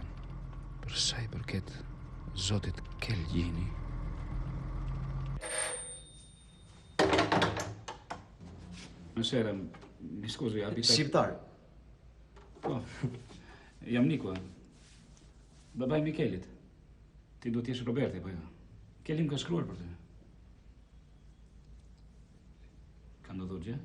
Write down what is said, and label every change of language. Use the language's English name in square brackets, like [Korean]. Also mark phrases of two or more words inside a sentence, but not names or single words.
[Albanian] Për sa I përket zotit Kelgjini. [Italian] Buonasera, mi scusi, abita... [Albanian] Shqiptar? Po, jam Niko. Babaj Mikelit. Ti do t'jesh Roberti, po jo? Kelim ka shkruar për ty. Ka ndodhur gjë?